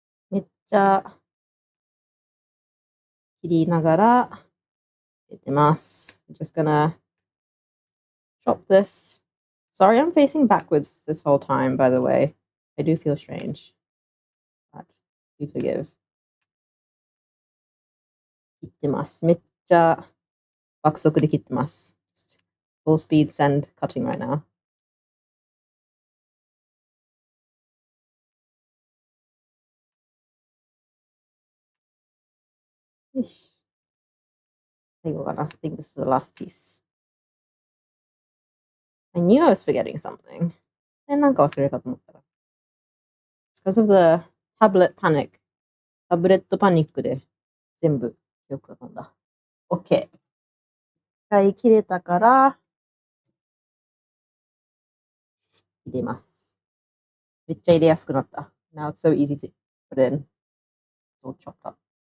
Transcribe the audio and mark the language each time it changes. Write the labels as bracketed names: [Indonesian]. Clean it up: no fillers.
[Japanese] めっちゃ切りながら入れてます。 [English] I'm just gonna chop this. Sorry, I'm facing backwards this whole time, by the way. I do feel strange. But you forgive. [Japanese] 切ってます。めっちゃ爆速で切ってます。 [English] Full speed send cutting right now. [Japanese] よし。最後かな。 [English] I think this is the last piece. I knew I was forgetting something. [Japanese] なんか忘れるかと思ったら。 [English] It's because of the tablet panic. [Japanese] タブレットパニックで全部よく飛んだ。 [English] OK。 [Japanese] 一回切れたから入れます。めっちゃ入れやすくなった。 [English] Now it's so easy to put in. It's all chopped up.